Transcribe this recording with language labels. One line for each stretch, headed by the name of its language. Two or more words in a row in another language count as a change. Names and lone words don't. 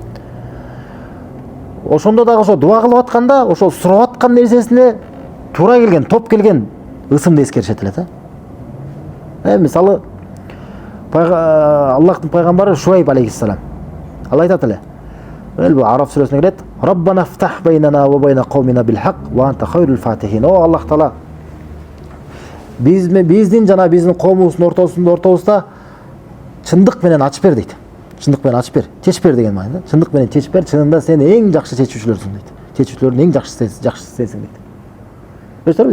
Kyrgyz: Ошондо дагы ошо дуа кылып атканда, ошол сурап аткан нерсесине туура келген, топ келген ысымды эскеришет эле да. Мисалы Аллахтын пайгамбары Шуайб алейхиссалам. Алла айтат эле. Бул Араф сүрөсүнө келет.
Arabic: ربنا افتح بيننا وبين قومنا بالحق وأنت خير الفاتحين.
Kyrgyz: О Аллах Таала, биздин жана биздин коомубуздун ортосунда чындык менен ачып бер дейт. Чындык менен ачып бер. Чечип бер деген мааниде. Чындык менен чечип бер. Чынында сен эң жакшы чечүүчүлөрсүң дейт. Чечүүчүлөрдүн эң жакшысы сенсиң дейт. Көрсөтөбү?